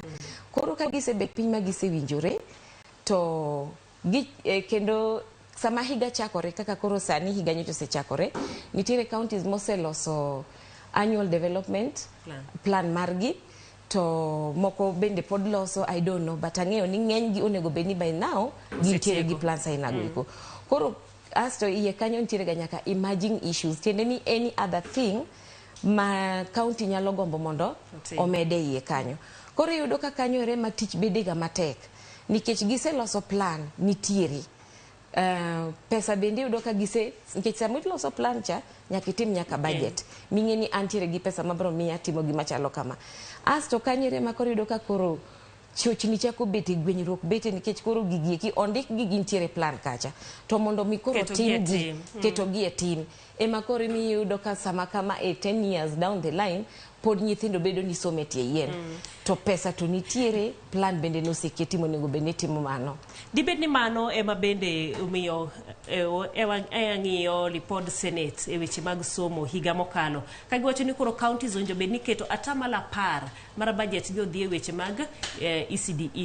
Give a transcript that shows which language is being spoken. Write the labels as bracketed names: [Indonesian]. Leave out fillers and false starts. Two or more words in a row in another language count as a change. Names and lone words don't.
[Luo (Kenya and Tanzania)] Koro ka gisebet piny ma gisewinjore, to kendo sama higa chakore kaka koro sani higa nyocha osechakore, nitiere counties moseloso [English] annual development plan [Luo (Kenya and Tanzania)] margi, to moko bende pod loso, [English] I don't know, [Luo (Kenya and Tanzania)] but ang'eyo ni ng'enygi onego bedni [English] by now [Luo (Kenya and Tanzania)] gintiere gi plans aina goeko. Koro asto iye kanyo nitiere ga nyaka [English] emerging issues, [Luo (Kenya and Tanzania)] tiende ni [English] any other thing [Luo (Kenya and Tanzania)] ma county nyalo gombo mondo omede iye kanyo. Koro iyudo ka kanyo ere ma tich bedega matek, nikech giseloso plan nitiere. Pesa bende iyudo ka nikech sama iloso plan cha nyaka itim nyaka budget. Ming'e ni antiere gi pesa mabro miya timo gima chalo kama. Asto kanyere ma koro iyudo ka koro chochni chako bete gwenyruok bete, nikech koro gigieki ondik gi gintiere plan kacha. To mondo mi koro keto gi e tim. Ema koro iyudo ka sama kama [English] 10 years down the line [Luo (Kenya and Tanzania)] pod nyithindo bedo ni somo e tie yien. To pesa to nitiere, plan bende noseketi monego bende timo mano. Dibed ni mano ema bende umiyo ng'iyo lipod Senate e weche mag somo higa mokalo. Kagiwacho ni koro counties onjo bed ni keto atamala 10 mar budget gi odhi e weche mag ECDE.